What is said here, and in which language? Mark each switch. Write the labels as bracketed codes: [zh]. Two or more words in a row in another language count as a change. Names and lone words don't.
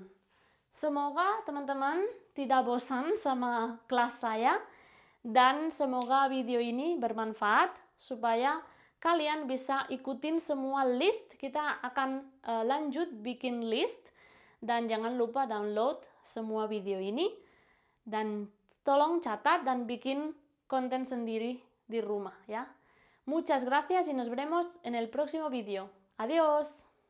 [id] Semoga teman-teman tidak bosan sama kelas saya dan semoga video ini bermanfaat supaya kalian bisa ikutin semua list. Kita akan lanjut bikin list dan jangan lupa download semua video ini dan tolong catat dan bikin konten sendiri di rumah ya. [es] Muchas gracias y nos veremos en el próximo video. Adiós.